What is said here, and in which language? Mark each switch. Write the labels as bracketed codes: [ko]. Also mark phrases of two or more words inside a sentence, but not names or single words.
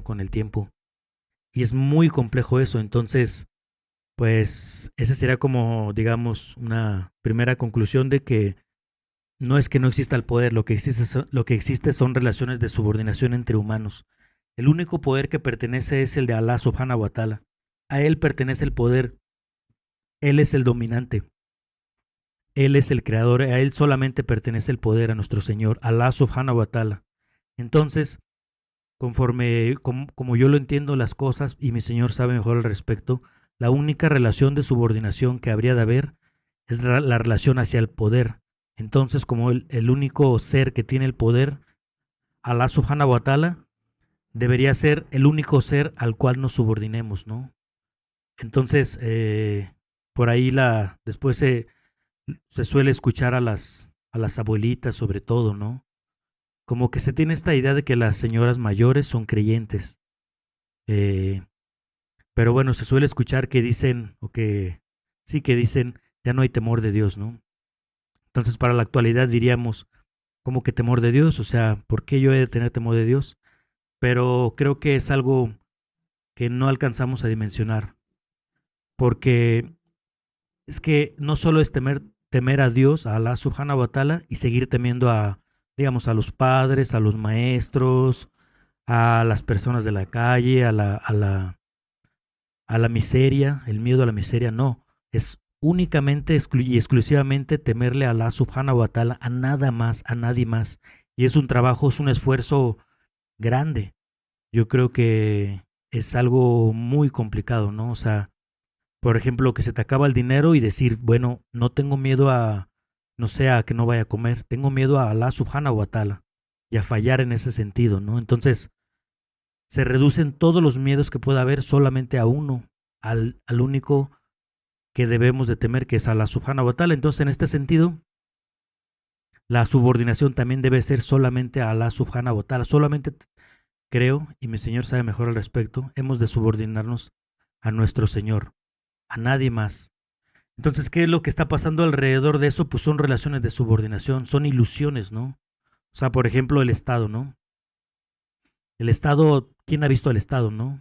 [es] Con el tiempo. Y es muy complejo eso. Entonces, pues esa sería como, digamos, una primera conclusión de que no exista el poder, lo que existe son relaciones de subordinación entre humanos. El único poder que pertenece es el de [ar] الله سبحانه وتعالى. [es] A él pertenece el poder, él es el dominante, él es el creador, a él solamente pertenece el poder a nuestro Señor, [ar] الله سبحانه وتعالى. [es] Entonces, como yo lo entiendo las cosas y mi Señor sabe mejor al respecto, la única relación de subordinación que habría de haber es la relación hacia el poder. Entonces, como el único ser que tiene el poder, [ar] الله سبحانه وتعالى, [es] debería ser el único ser al cual nos subordinemos, ¿no? Entonces, por ahí después se suele escuchar a las abuelitas sobre todo, ¿no? Como que se tiene esta idea de que las señoras mayores son creyentes. Eh, pero bueno, se suele escuchar que dicen, sí que dicen, ya no hay temor de Dios, ¿no? Entonces, para la actualidad diríamos, ¿cómo que temor de Dios? O sea, ¿por qué yo he de tener temor de Dios? Pero creo que es algo que no alcanzamos a dimensionar, porque es que no solo es temer a Dios, a [ar] الله سبحانه وتعالى, [es] y seguir temiendo digamos, a los padres, a los maestros, a las personas de la calle, a la miseria, el miedo a la miseria, no. Es únicamente y exclusivamente temerle a [ar] الله سبحانه وتعالى, [es] a nada más, a nadie más. Y es un trabajo, es un esfuerzo grande. Yo creo que es algo muy complicado, ¿no? O sea, por ejemplo, que se te acaba el dinero y decir, bueno, no tengo miedo no sé, a que no vaya a comer, tengo miedo a [ar] الله سبحانه وتعالى [es] y a fallar en ese sentido, ¿no? Entonces, se reducen todos los miedos que pueda haber solamente a uno, al único que debemos de temer, que es [ar] الله سبحانه وتعالى. [es] Entonces, en este sentido, la subordinación también debe ser solamente a [ar] الله سبحانه وتعالى. [es] Solamente creo, y mi Señor sabe mejor al respecto, hemos de subordinarnos a nuestro Señor, a nadie más. Entonces, ¿qué es lo que está pasando alrededor de eso? Pues son relaciones de subordinación, son ilusiones, ¿no? O sea, por ejemplo, el Estado, ¿no? El Estado, ¿quién ha visto al Estado, no?